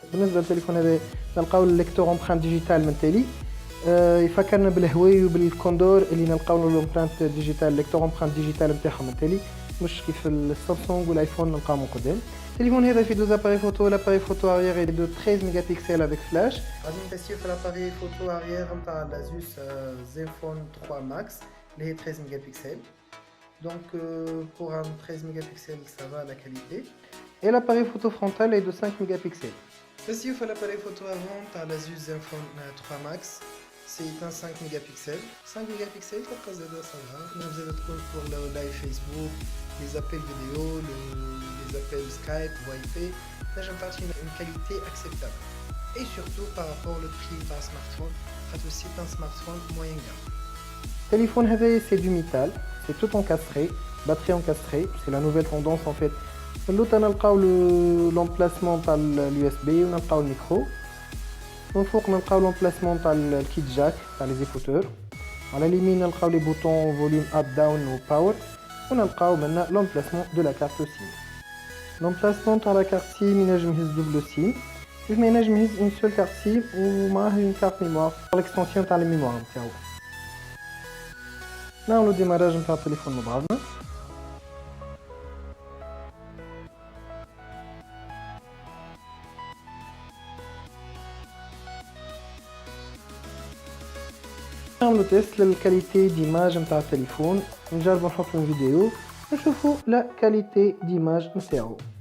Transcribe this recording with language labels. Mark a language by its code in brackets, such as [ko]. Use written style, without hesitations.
[ar] بالنسبه للتليفون هذا نلقاو الليكتور امبرانت ديجيتال من تالي، يفكرنا بالهواوي وبالكوندور اللي نلقاو له الامبرانت ديجيتال، الليكتور امبرانت ديجيتال نتاعهم من تالي، مش كيف السامسونج والايفون نلقاو من قدام. التليفون هذا فيه دو زاباري فوتو، لاباري فوتو اريير est de 13 ميجابيكسل [fr] avec flash. [ar] غادي نتيستيو في لاباري فوتو اريير نتاع لازوس زينفون 3 ماكس اللي هي 13 ميجابيكسل. [fr] Donc pour un 13 mégapixels ça va la qualité. Et l'appareil photo frontal est de 5 mégapixels. Ici il faut l'appareil photo avant à l'Asus Zenfone 3 Max. C'est un 5 mégapixels. 5 mégapixels ça va. On a pour le live Facebook, les appels vidéo, les appels Skype, Wi-Fi. Là j'aime pas une qualité acceptable. Et surtout par rapport au prix d'un smartphone, c'est un smartphone moyen gamme. Le téléphone c'est du métal, c'est tout encastré, batterie encastrée, c'est la nouvelle tendance en fait. L'autre on a l'emplacement par l'USB, on a le micro. On a l'emplacement par le kit jack, par les écouteurs. À la limite on a les boutons volume up, down ou power. On a maintenant l'emplacement de la carte SIM. L'emplacement par la carte SIM, il y a une double SIM. Il y a une seule carte SIM ou une carte mémoire pour l'extension de la mémoire. [ar] نعملو ديماراج نتاع التليفون مع بعضنا. نعملو تيست للكاليتي ديماج نتاع التليفون، نجربو نحطو فيديو نشوفو لا كاليتي ديماج نتاعو.